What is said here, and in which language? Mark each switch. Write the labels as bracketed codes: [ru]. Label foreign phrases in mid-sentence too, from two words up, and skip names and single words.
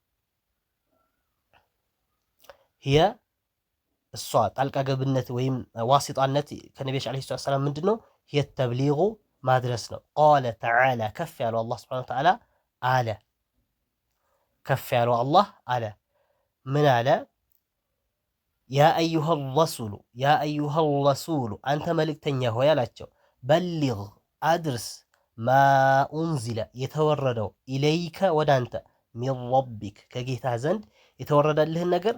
[am] هي እሷ ጣልቃ ገብነት ወይም ዋሲጣነት ከነብያችን [ar] عليه السلام [am] ምንድነው [ar] هي التبليغ [am] ማድረስ ነው [ar] قال تعالى [am] ከፍ ያለው አላህ [ar] سبحانه وتعالى [am] አለ ከፍ ያለው አላህ አለ ምን አለ ያ [ar] أيها الرسول [am] አንተ መልእክተኛ ሆይ አላቸው በሊግ አድርስ [ar] ما أنزل [am] የተወረደው ኢለይከ ወዳንተ [ar] من ربك [am] ከጌታ ዘንድ የተወረደልህን ነገር